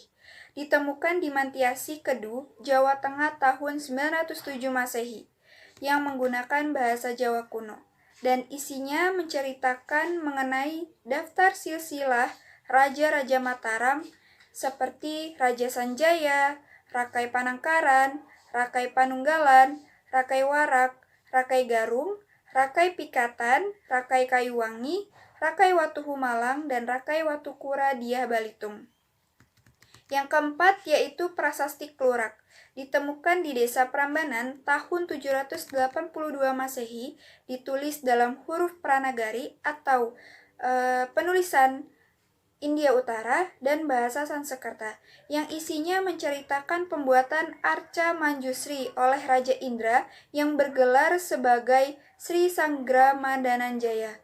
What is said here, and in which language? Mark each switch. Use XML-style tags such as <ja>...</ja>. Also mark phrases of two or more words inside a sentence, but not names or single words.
<id>Ditemukan di Mantiasi Kedu, Jawa Tengah tahun 907 Masehi, yang menggunakan bahasa Jawa kuno. Dan isinya menceritakan mengenai daftar silsilah Raja-Raja Mataram seperti Raja Sanjaya, Rakai Panangkaran, Rakai Panunggalan, Rakai Warak, Rakai Garung, Rakai Pikatan, Rakai Kayuwangi, Rakai Watuhumalang, dan Rakai Watukura Diah Balitung. Yang keempat yaitu Prasasti Klurak. Ditemukan di Desa Prambanan tahun 782 Masehi, ditulis dalam huruf Pranagari atau penulisan India Utara dan bahasa Sanskerta, yang isinya menceritakan pembuatan Arca Manjusri oleh Raja Indra yang bergelar sebagai Sri Sanggramadananjaya.</id>